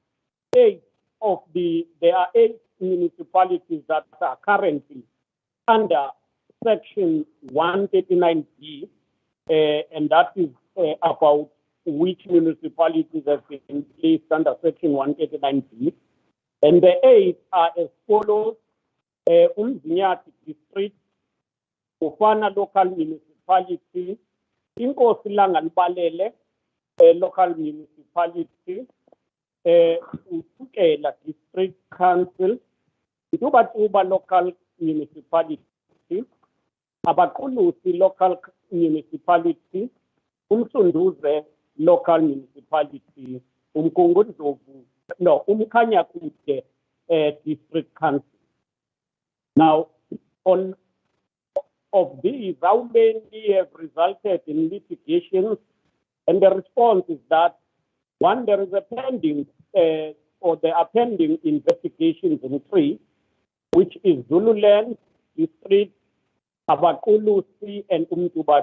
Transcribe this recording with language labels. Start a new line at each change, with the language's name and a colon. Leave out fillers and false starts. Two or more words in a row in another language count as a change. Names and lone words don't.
English: there are 8 municipalities that are currently under Section 139B, and that is about which municipalities have been placed under Section 139B. And the 8 are as follows: Umzinyati District, Ufana Local Municipality, Inkosi Langanibalele Local Municipality, Utukela District Council, Itubatuba Local Municipality, Abakulusi Local Municipality, Umsunduze Local Municipality, Umkhanyakude District Council. Now, of these, how many have resulted in litigations? And the response is that, one, there is a pending, or there are pending investigations in 3, which is Zululand District, Abakulusi, and Umtubatuba.